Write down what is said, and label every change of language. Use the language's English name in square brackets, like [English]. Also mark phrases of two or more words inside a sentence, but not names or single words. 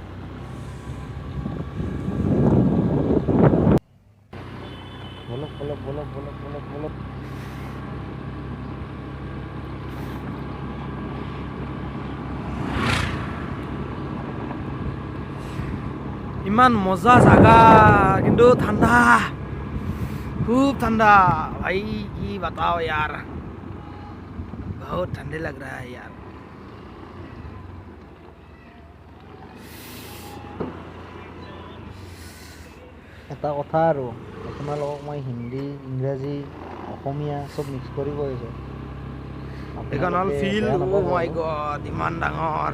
[Assamese] বলক অলপ, বলক বলক বলক বলক। ইমান মজা জাগা, কিন্তু ঠাণ্ডা, খুব [Hindi] ठंडा भाई। की बताओ यार, बहुत ठंडे लग रहा है यार। [Assamese] এটা কথা আৰু আপোনালোকক মই হিন্দী, ইংৰাজী, অসমীয়া চব মিক্স কৰি কৈছোঁ। এইখন হ'ল ফিল্ড। [English] Oh my god, [Assamese] ইমান ডাঙৰ।